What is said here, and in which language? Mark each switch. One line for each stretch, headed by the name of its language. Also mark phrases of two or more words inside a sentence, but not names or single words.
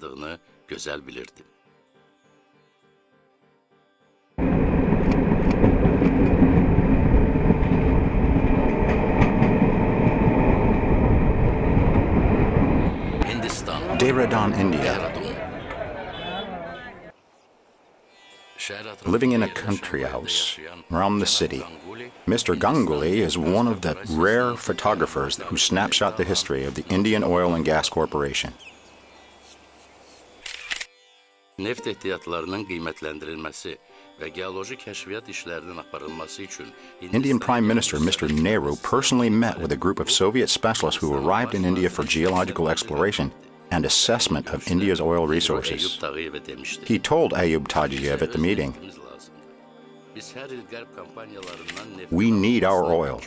English: Dehradun, India. Living in a country house around the city, Mr. Ganguly is one of the rare photographers who snapshot the history of the Indian Oil and Gas Corporation.
Azerbaijani: Neft ehtiyatlarının qiymətləndirilməsi və geoloji kəşfiyyat işlərinin aparılması üçün
English: Indian Prime Minister Mr. Nehru personally met with a group of Soviet specialists who arrived in India for geological exploration and assessment of India's oil resources. He told Eyyub Tagiyev at the meeting, "We need our oil.